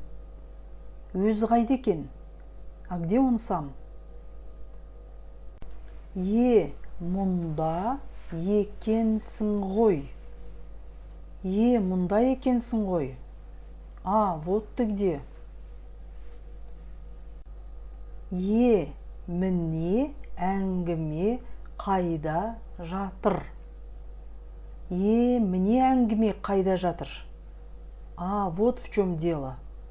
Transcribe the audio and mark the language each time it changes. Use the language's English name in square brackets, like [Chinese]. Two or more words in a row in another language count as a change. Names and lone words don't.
[Kazakh] Өзі қайда екен? [Russian] А где он сам? [Kazakh] Мұнда екенсің ғой. Мұнда екенсің ғой. [Russian] А, вот ты где. [Kazakh] Міне әңгіме қайда жатыр. Міне әңгіме қайда жатыр. [Russian] А, вот в чем дело.